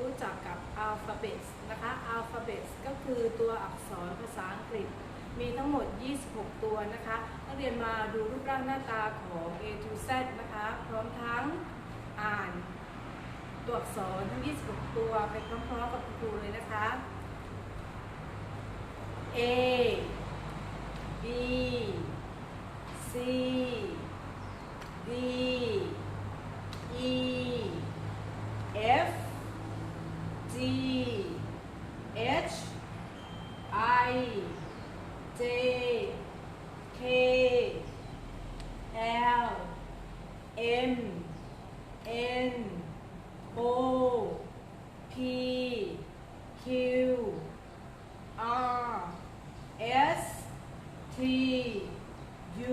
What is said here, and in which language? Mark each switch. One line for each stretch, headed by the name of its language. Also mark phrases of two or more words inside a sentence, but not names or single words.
Thai: รู้จักกับ Alphabet นะคะ Alphabet ก็คือตัวอักษรภาษาอังก ฤษมีทั้งหมด26ตัวนะคะนักเรียนมาดูรูปร่างหน้าตาของ
English: A to Z
Thai: นะคะพร้อมทั้งอ่านตัวอักษรทั้ง26ตัวไปพร้อมๆกับคุณครูเลยนะคะ
English: A B C D E F G H I J K L M N O P Q R S T U